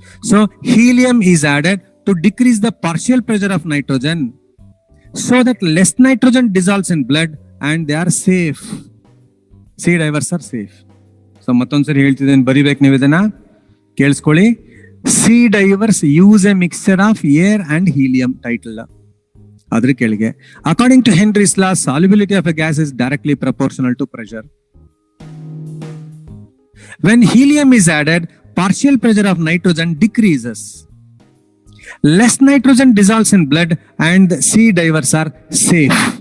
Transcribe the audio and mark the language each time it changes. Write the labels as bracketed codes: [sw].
[en] So helium is added to decrease the partial pressure of nitrogen, so that less nitrogen dissolves in blood and they are safe. Sea divers are safe. [kn] So ಮತ್ತೊಂದ್ಸರಿ ಹೇಳ್ತಿದ್ದೇನೆ, ಬರಿಬೇಕು ನೀವು ಇದನ್ನ, ಕೇಳಿಸ್ಕೊಳ್ಳಿ. [en] Sea divers use a mixture of air and helium. [kn] Title ಅದ್ರ ಕೆಳಗೆ, [en] According to Henry's law solubility of a gas is directly proportional to pressure. When helium is added, partial pressure of nitrogen decreases. Less nitrogen dissolves in blood and sea divers are safe.